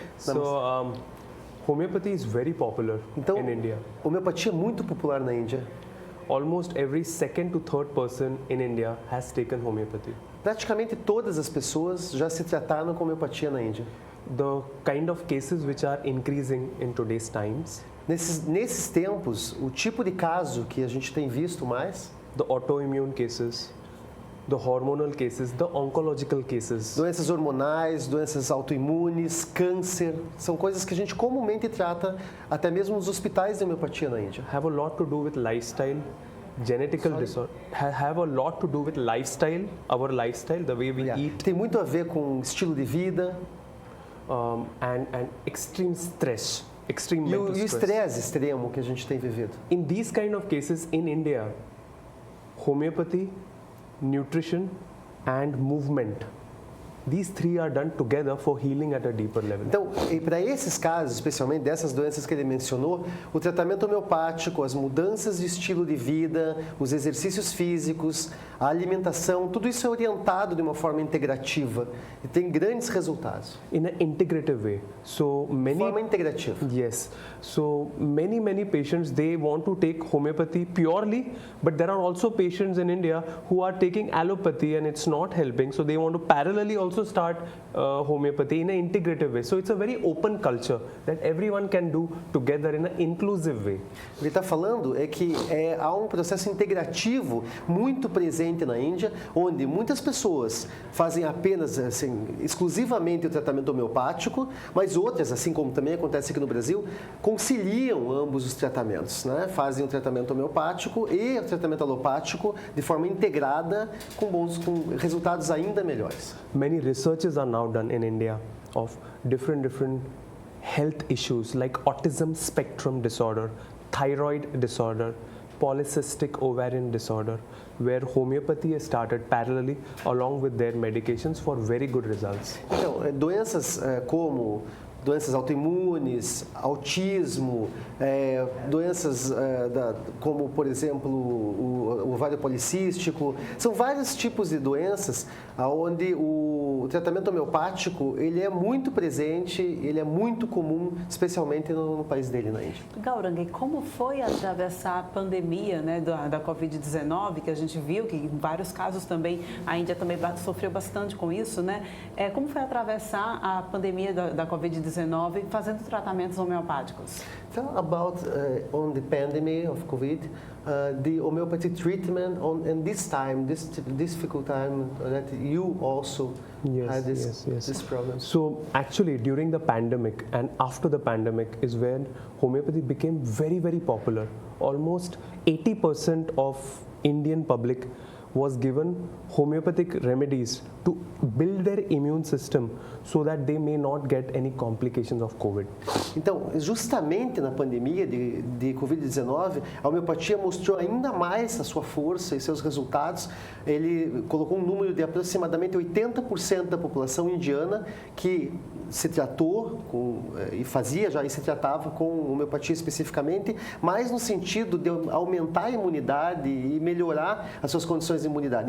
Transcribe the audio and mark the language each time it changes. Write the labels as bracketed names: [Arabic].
[English] So homeopathy is very popular in India. [Portuguese] Homeopatia é muito popular na Índia. [English] Almost every second to third person in India has taken homeopathy. [Portuguese] Praticamente todas as pessoas já se trataram com homeopatia na Índia. [English] The kind of cases which are increasing in today's times. [Portuguese] Nesses tempos, o tipo de caso que a gente tem visto mais, [English] the autoimmune cases, the hormonal cases, the oncological cases. [Portuguese] Doenças hormonais, doenças autoimunes, câncer, são coisas que a gente comumente trata até mesmo nos hospitais de homeopatia na Índia. [English] Have a lot to do with lifestyle, genetical disorder. Have a lot to do with lifestyle, our lifestyle, the way we eat. [Portuguese] Tem muito a ver com estilo de vida. [English] And extreme stress, extreme mental stress. [Portuguese] E o estresse extremo que a gente tem vivido. [English] In these kind of cases in India, homeopathy, nutrition and movement, these 3 are done together for healing at a deeper level. [Portuguese] Então, e para esses casos, especialmente dessas doenças que ele mencionou, o tratamento homeopático, as mudanças de estilo de vida, os exercícios físicos, a alimentação, tudo isso é orientado de uma forma integrativa e tem grandes resultados. [English] In an integrative way. So many [Portuguese] forma integrativa. [English] Yes. So many patients, they want to take homeopathy purely, but there are also patients in India who are taking allopathy and it's not helping, so they want to parallelly also start homeopathy in an integrative way. So it's a very open culture that everyone can do together in an inclusive way. [Portuguese] O que ele está falando é que há um processo integrativo muito presente especialmente na Índia, onde muitas pessoas fazem apenas, assim, exclusivamente o tratamento homeopático, mas outras, assim como também acontece aqui no Brasil, conciliam ambos os tratamentos, né? Fazem o tratamento homeopático e o tratamento alopático de forma integrada com resultados ainda melhores. [English] Many researches are now done in India of different health issues like autism spectrum disorder, thyroid disorder, polycystic ovarian disorder, where homeopathy has started parallelly along with their medications for very good results. [Portuguese] Então, doenças como doenças autoimunes, autismo, doenças como, por exemplo, o ovário policístico. São vários tipos de doenças onde o tratamento homeopático ele é muito presente, ele é muito comum, especialmente no país dele, na Índia. Gaurang, como foi atravessar a pandemia, né, da Covid-19, que a gente viu que em vários casos também a Índia também sofreu bastante com isso, né? Como foi atravessar a pandemia da Covid-19 fazendo tratamentos homeopáticos? [English] Tell about on the pandemic of COVID, the homeopathy treatment and this difficult time that you also had this problem. So actually during the pandemic and after the pandemic is when homeopathy became very, very popular. Almost 80% of Indian public was given homeopathic remedies to build their immune system so that they may not get any complications of COVID. [Portuguese] Então, justamente na pandemia de Covid-19, a homeopatia mostrou ainda mais a sua força e seus resultados. Ele colocou um número de aproximadamente 80% da população indiana que se tratou e se tratava com homeopatia especificamente, mais no sentido de aumentar a imunidade e melhorar as suas condições de imunidade.